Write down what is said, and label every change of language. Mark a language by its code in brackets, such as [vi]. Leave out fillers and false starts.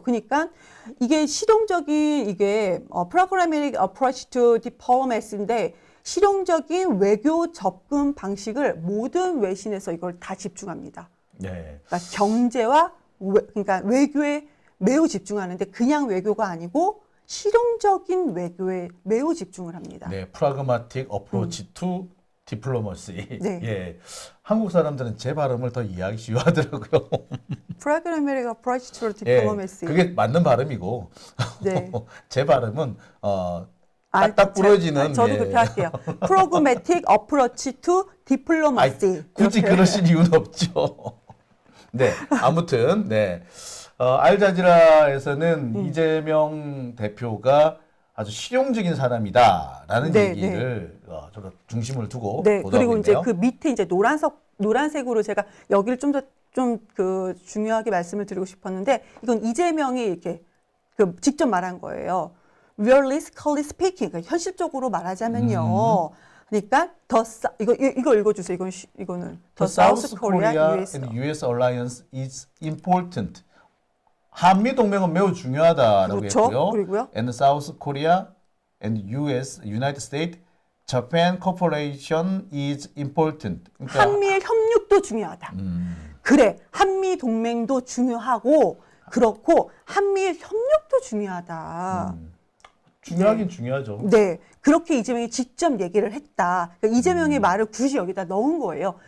[ko] 그러니까 이게 실용적인 [en] programmatic approach to diplomacy [ko] 인데 실용적인 외교 접근 방식을 모든 외신에서 이걸 다 집중합니다. 네. 그러니까 경제와 그러니까 외교에 매우 집중하는데 그냥 외교가 아니고 실용적인 외교에 매우 집중을 합니다. 네, [en] pragmatic approach to diplomacy. [ko] 네. 예, 한국 사람들은 제 발음을 더 이해하기 쉬워하더라고요. [en] Pragmatic approach to diplomacy. [ko] 그게 맞는 발음이고, 네. 제 발음은 딱딱 부러지는. 저도 그렇게 할게요. [en] Pragmatic approach to diplomacy. [ko] 굳이 이렇게. 그러실 이유는 없죠. 네, 아무튼 알자지라에서는 이재명 대표가 아주 실용적인 사람이다라는 얘기를 저도 중심을 두고 보도하고 그리고 이제 있네요. 그 밑에 이제 노란색으로 제가 여기를 좀 그 중요하게 말씀을 드리고 싶었는데 이건 이재명이 이렇게 그 직접 말한 거예요. [en] Realistically speaking, [ko] 그러니까 현실적으로 말하자면요. 그러니까 이거 읽어주세요. 이거는 [en] The South Korea and U.S. alliance is important. [ko] 한미 동맹은 매우 중요하다라고 그렇죠. 했고요. 그리고요. [en] And South Korea and U.S. United States Japan cooperation is important. [ko] 그러니까 한미의 협력도 중요하다. 그래, 한미 동맹도 중요하고 그렇고 한미의 협력도 중요하다. 중요하긴 중요하죠. 네, 그렇게 이재명이 직접 얘기를 했다. 그러니까 이재명의 말을 굳이 여기다 넣은 거예요.